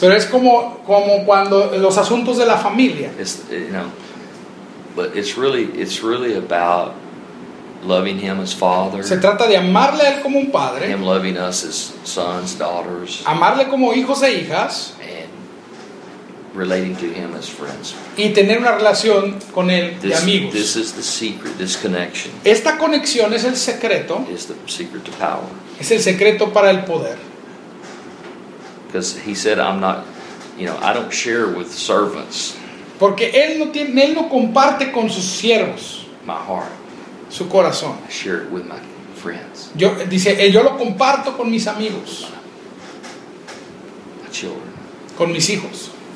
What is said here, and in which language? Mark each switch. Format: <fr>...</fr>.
<es>Pero es como cuando los asuntos de la familia.</es> <en>It's, you know, but it's really about loving him as father.</en> <es>Se trata de amarle a él como un padre.</es> <en>Him loving us as sons, daughters.</en> <es>Amarle como hijos e hijas.</es> <en>And relating to him as friends.</en> <es>Y tener una relación con él</es> <en>this,</en> <es>de amigos.</es> <en>This is the secret, this connection.</en> <es>Esta conexión es el secreto.</es> <en>Is the secret to power.</en> <es>Es el secreto para el poder.</es> <en>Because he said, I'm not, you know, I don't share with servants.</en> <es>Porque él no tiene, él no comparte con sus siervos.</es> <en>My heart.</en> <es>Su corazón.</es> <en>I share it with my friends.</en> <es>Yo dice, yo lo comparto con mis amigos.</es> <en>My children.</en> <es>Con mis hijos.</es>